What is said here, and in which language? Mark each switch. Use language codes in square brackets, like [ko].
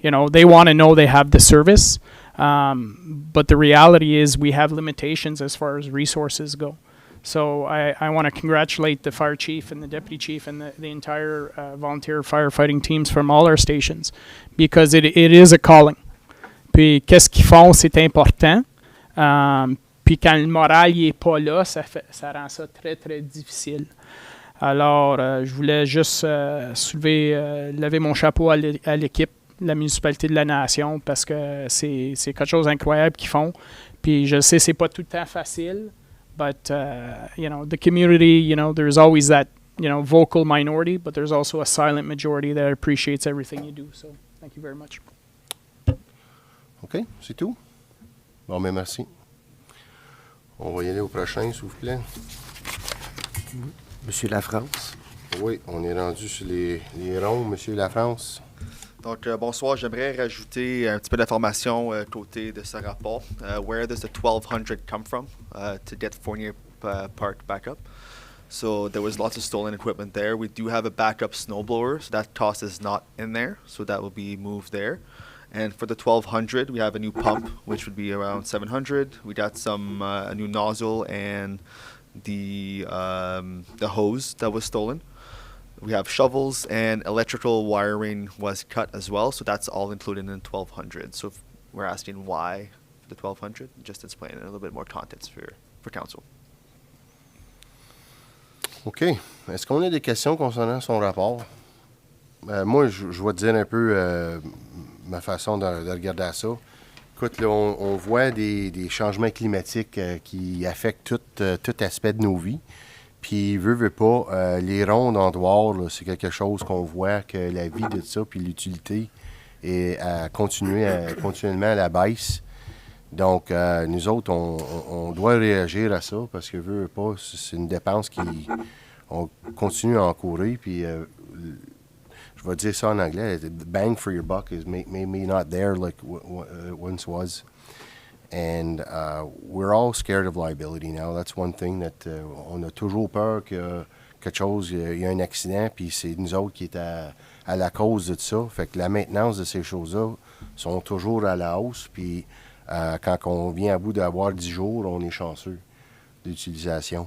[en] They want to know they have the service. But the reality is we have limitations as far as resources go. So I want to congratulate the fire chief and the deputy chief and the entire volunteer firefighting teams from all our stations, because it is a calling. [fr] Puis qu'est-ce qu'ils font, c'est important. Puis quand le moral n'est pas là, ça rend ça très, très difficile. Alors, je voulais juste lever mon chapeau à l'équipe, la municipalité de la Nation, parce que c'est quelque chose d'incroyable qu'ils font. Puis je sais, c'est pas tout le temps facile, [en] but, the community, there's always that, vocal minority, but there's also a silent majority that appreciates everything you do. So, thank you very much. [fr] OK, c'est tout? Bon, mais merci. On va y aller au prochain, s'il vous plaît. Monsieur Lafrance. Oui, on est rendu sur les ronds, Monsieur Lafrance. Donc, bonsoir. J'aimerais rajouter un petit peu d'informations côté de ce rapport. [en] Where does the 1,200 come from to get Fournier Park back up? So there was lots of stolen equipment there. We do have a backup snowblower, so that cost is not in there, so that will be moved there. And for the 1,200, we have a new pump, which would be around 700. We got some a new nozzle and the hose that was stolen. We have shovels, and electrical wiring was cut as well, so that's all included in 1,200. So if we're asking why the 1,200, just to explain a little bit more context for council. OK. [fr] Est-ce qu'on a des questions concernant son rapport? Moi, je vais te dire un peu ma façon de regarder ça. Écoute, là, on voit des changements climatiques qui affectent tout aspect de nos vies. Puis, veut pas, les rondes en dehors, là, c'est quelque chose qu'on voit que la vie de ça, puis l'utilité est continuellement à la baisse. Donc, nous autres, on doit réagir à ça parce que, veut pas, c'est une dépense on continue à encourir. Puis, je vais dire ça en anglais, [en] bang for your buck is maybe not there like once was. And we're all scared of liability now. That's one thing that [fr] on a toujours peur que quelque chose, il y a un accident, puis c'est nous autres qui est à la cause de ça. Fait que la maintenance de ces choses-là sont toujours à la hausse, puis quand on vient à bout d'avoir 10 jours, on est chanceux d'utilisation.